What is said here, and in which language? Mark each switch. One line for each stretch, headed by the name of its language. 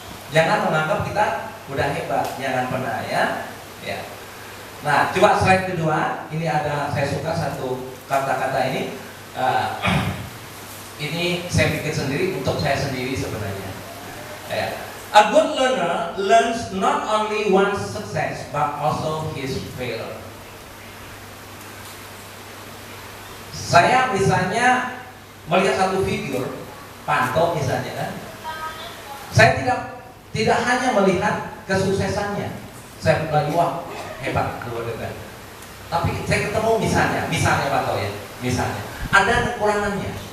Indonesian: Jangan menganggap kita udah hebat, jangan pernah ya. Ya. Nah, coba slide kedua. Ini ada, saya suka satu kata-kata ini. Ini saya bikin sendiri untuk saya sendiri sebenarnya. Ya.
English: A good learner learns not only one success but also his failure.
Indonesian: Saya misalnya melihat satu figur Panto misalnya kan, saya tidak hanya melihat kesuksesannya, saya bilang wah hebat luar biasa. Tapi saya ketemu misalnya Panto ya, misalnya ada kekurangannya.